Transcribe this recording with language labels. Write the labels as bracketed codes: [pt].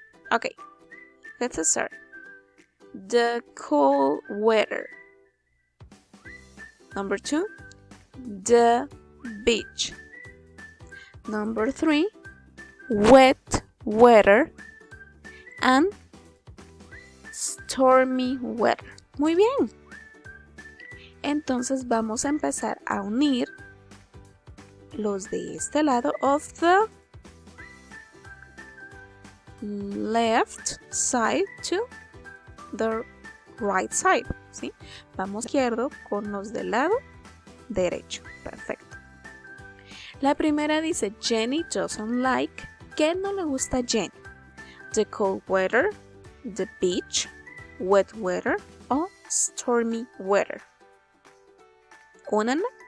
[en] Okay. Let's start. The cold weather. Number 2, the beach. Number 3, wet weather and stormy weather. [es] Muy bien. Entonces vamos a empezar a unir los de este lado [en] of the left side to the right side, [es] ¿sí? Vamos izquierdo con los del lado derecho. Perfecto. La primera dice [en] Jenny doesn't like. [es] ¿Qué no le gusta a Jenny? [en] The cold weather, the beach, wet weather o stormy weather. [es] Únanla.